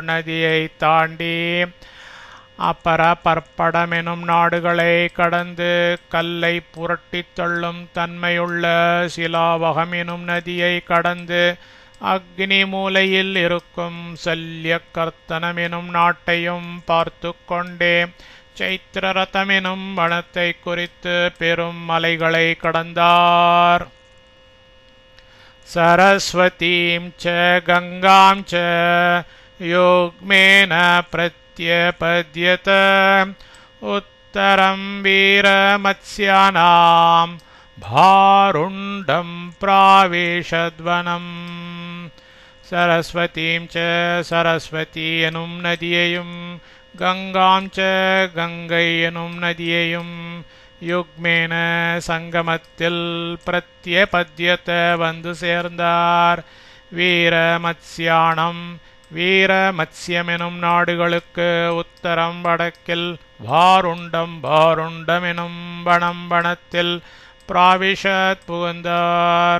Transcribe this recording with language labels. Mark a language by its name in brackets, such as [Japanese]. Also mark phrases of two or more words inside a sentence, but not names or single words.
[Tamil] நதியை தாண்டி அப்பரபர்படம் எனும் நாடுகளை கடந்து கல்லை புரட்டித் தள்ளும் தன்மையுள்ள சிலாவகம் எனும் நதியை கடந்து அக்னி மூலையில் இருக்கும் சல்யக்கர்த்தனம் எனும் நாட்டையும் பார்த்து கொண்டே சைத்திரரதம் எனும் வனத்தை குறித்து பெரும் மலைகளை கடந்தார். [Sanskrit] सरस्वतीं च गंगां च योग्मेन प्रत्यपद्यत उत्तरं वीरमत्स्यानां भारुण्डं प्रावेशद्वनम् सरस्वतीं च [Tamil] சரஸ்வதி எனும் நதியையும் [Sanskrit] गङ्गां च [Tamil] கங்கை எனும் நதியையும் யுக்மேன சங்கமத்தில் பிரத்யபத்யத வந்து சேர்ந்தார். வீரமத்ஸ்யானம் வீரமத்ஸ்யம் எனும் நாடுகளுக்கு உத்தரம் வடக்கில் பாருண்டம் பாருண்டம் எனும் வனம் வனத்தில் பிராவிஷத் புகுந்தார்.